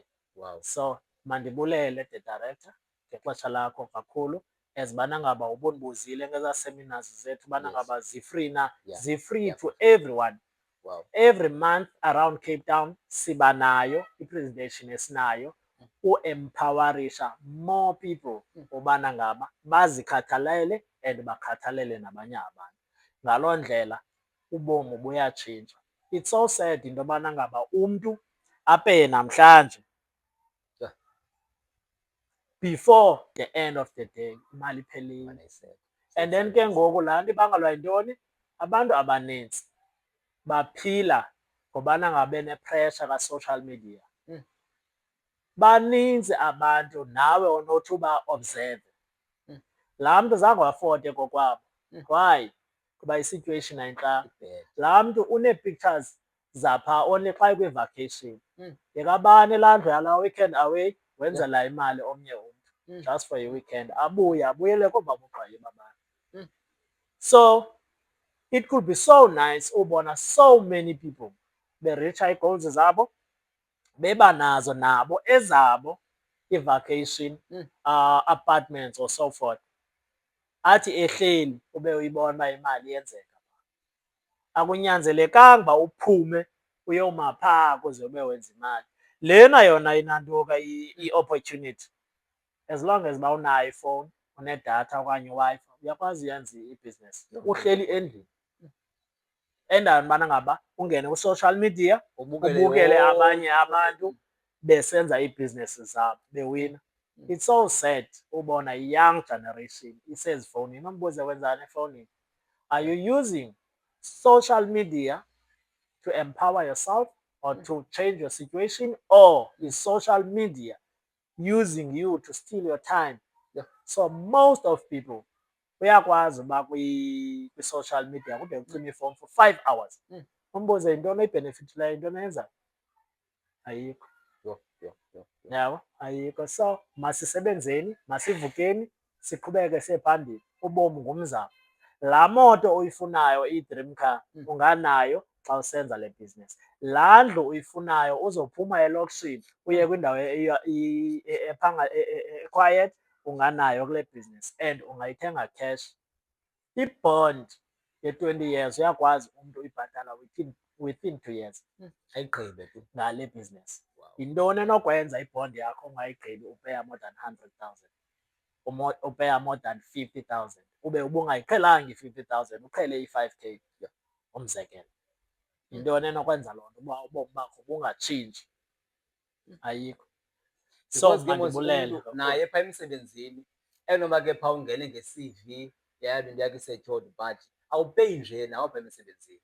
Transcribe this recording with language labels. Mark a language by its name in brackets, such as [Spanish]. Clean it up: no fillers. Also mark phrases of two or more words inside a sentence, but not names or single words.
[English] Wow. [Xhosa] So mandibulele [English] the director [Xhosa] ngexesha lakho kakhulu, as bana ngaba ubundibuzile ngezaa seminars zethu bana ngaba zifree na, zifree [English] to everyone. Wow. Every month around Cape Town [Xhosa] siba nayo i-presentation esinayo u-empowerisha [English] more people [Xhosa] ubana ngaba bazikhathalele and bakhathalele nabanye abantu. Ngaloo ndlela ubomi buyatshintsha. [English] It's so sad [Xhosa] into yobana ngaba umntu apeye namhlanje [English] before the end of the day [Xhosa] imali iphelile. [English] And then [Xhosa] ke ngoku laa nto ibangelwa yintoni? Abantu abanintsi baphila ngobana ngabe nepressure ka- [English] social media. [Xhosa] Baninzi abantu nawe onothi uba-observe. Laa mntu zange wafote kokwabo. [English] Why? [Xhosa] Kuba i-situation ayintlanga. Laa mntu unee-pictures zapha only xa ekwi-vacation. Yekabani laa ndlu yalaa weekend away wenzela imali omnye umntu [English] just for [Xhosa] i-weekend, abuye abuyele koobabugqayi babantu. [English] So it could be so nice ubona so many people [Xhosa] beritsha ii-goals zabo, beba nazo nabo ezabo i-vacation [English] apartments or so forth. [Xhosa] Athi ehleli ube uyibona uba imali iyenzeka. Akunyanzelekanga uba uphume uyoma phaa kuze ube wenza imali. Lena yona inantuka i-opportunity. [English] As long as [Xhosa] uba unayo ifowuni, unedatha okanye iWi-Fi, uyakwazi uyenza ibhizinesi uhleli endlini. Endaweni ubana ngaba ungene kwi- [English] social media [Xhosa] ubukele abanye abantu besenza iibhizinesi zabo bewina. [English] It's so sad ubona i-young generation isezifowunini. [Xhosa] Umbuze wenzani efowunini? [English] Are you using social media to empower yourself or to change your situation, or is social media using you to steal your time? So most of people [Xhosa] uyakwazi uba kwi- [English] social media [Xhosa] kude ucime ifowuni [English] for 5 hours. [Xhosa] Umbuze yintoni oyibhenefithileyo, yintoni eyenzayo? Ayikho. Yabo, ayikho. So masisebenzeni, masivukeni, siqhubeke siye phambili. Ubomi ngumzamo. Laa moto uyifunayo, i- [English] dream car, [Xhosa] unganayo xa usenza le business. Laa ndlu uyifunayo uzophuma elokishini uye kwindawo quiet, unganayo kule business and ungayithenga cash. I-bond ye-20 years uyakwazi umntu uyibhatala [English] within 2 years. [Xhosa] Ayigqibe tu. Ngale business. Yintoni enokwenza ibond yakho ungayigqibi upeya [English] more than 100,000, [Xhosa] upeya [English] more than 50,000, [Xhosa] ube ubungayiqhelanga i-50,000 uqhele i-5K umzekelo? Yintoni enokwenza loo nto uba ubomi bakho bungatshintshi? Ayikho. So Because ke mos mandibulele umntu naye phaa emsebenzini enoba ke phaa ungene nge-CV yayo into yakho isetyhod but awupeyi nje nawe phaa emsebenzini.